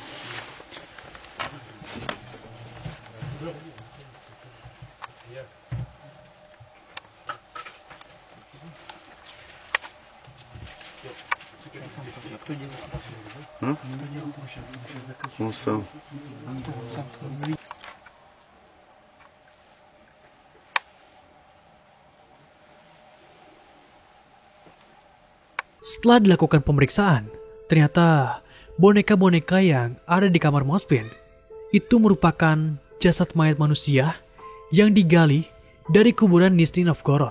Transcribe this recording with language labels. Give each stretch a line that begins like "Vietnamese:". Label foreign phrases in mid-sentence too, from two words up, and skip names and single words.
Russian: Кто делал? А? Кто делал? Он сам. Кто сам?
Indonesian: Setelah dilakukan pemeriksaan, ternyata boneka-boneka yang ada di kamar Mospin itu merupakan jasad mayat manusia yang digali dari kuburan Nizhny Novgorod.